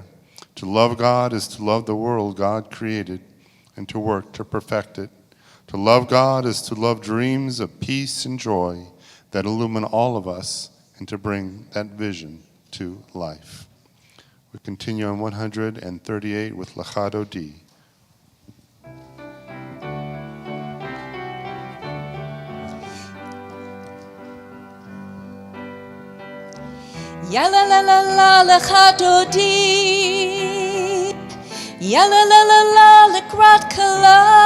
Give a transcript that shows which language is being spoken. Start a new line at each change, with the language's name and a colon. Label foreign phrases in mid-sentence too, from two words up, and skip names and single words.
English: To love God is to love the world God created and to work to perfect it. To love God is to love dreams of peace and joy that illumine all of us and to bring that vision to life. We continue on 138 with Legato D. Ya la la la la legato di. Ya la la la la le grat kala.